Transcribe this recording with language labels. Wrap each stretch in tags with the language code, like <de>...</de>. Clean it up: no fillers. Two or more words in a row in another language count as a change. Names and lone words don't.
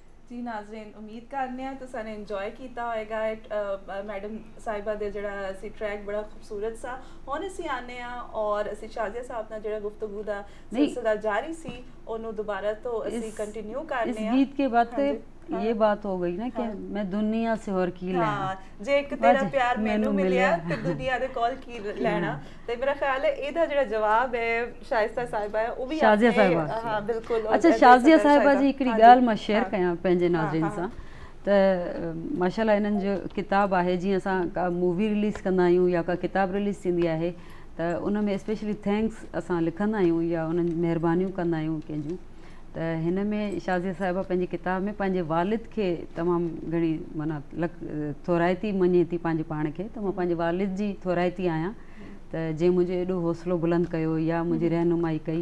<pa>ਜੀ ਨਾਜ਼ਰੀਨ, ਉਮੀਦ ਕਰਨੇ ਆ ਤੁਸੀਂ ਨੇ ਇੰਜੋਏ ਕੀਤਾ ਹੋਏਗਾ ਮੈਡਮ ਸਾਹਿਬਾ ਦੇ ਜਿਹੜਾ ਅਸੀਂ ਟਰੈਕ ਬੜਾ ਖੂਬਸੂਰਤ ਸਾ। ਹੁਣ ਅਸੀਂ ਆਨੇ ਆ ਔਰ ਅਸੀਂ ਸ਼ਾਜ਼ੀਆ ਸਾਹਿਬ ਨਾਲ ਜਿਹੜਾ ਗੁਫ਼ਤਗੂ ਦਾ ਸਿਲਸਿਲਾ ਜਾਰੀ ਸੀ ਉਹਨੂੰ ਦੁਬਾਰਾ ਤੋਂ ਅਸੀਂ ਕੰਟੀਨਿਊ ਕਰਨੇ ਆ।</pa> <ur>اس گیت کے بعد یہ بات ہو گئی نا کہ میں دنیا سے اور کی لینا,</ur> <pa>ਜੇ ਇੱਕ ਤੇਰਾ ਪਿਆਰ ਮੈਨੂੰ ਮਿਲਿਆ ਤੇ ਦੁਨੀਆ ਦੇ ਕੋਲ ਕੀ ਲੈਣਾ। ਤੇ ਮੇਰਾ ਖਿਆਲ ਹੈ ਇਹਦਾ ਜਿਹੜਾ ਜਵਾਬ ਹੈ ਸ਼ਾਇਸਤਾ ਸਾਹਿਬਾ ਹੈ ਉਹ ਵੀ शाज़िया साहिबा। ਹਾਂ ਬਿਲकुल।</pa> <sd>अच्छा, शाज़िया साहिबा जी हिकिड़ी ॻाल्हि मां शेयर कयां पंहिंजे नाज़रीन सां त माशाल्लाह इन्हनि जो किताबु आहे, जीअं असां का</sd> <en>movie release</en> <sd>कंदा आहियूं या का किताबु रिलीज़ थींदी आहे त उन में</sd> <en>specially thanks</en> <sd>असां लिखंदा आहियूं या उन्हनि महिरबानियूं कंदा आहियूं कंहिंजूं। त हिन में शाज़िया साहिबा पंहिंजी किताब में पंहिंजे वालिद खे तमामु घणी माना थोराइती मञे थी पंहिंजे पाण खे, त मां पंहिंजे वालिद जी थोराइती आहियां त जंहिं मुंहिंजो एॾो हौसलो बुलंद कयो या मुंहिंजी रहनुमाई कई।</sd>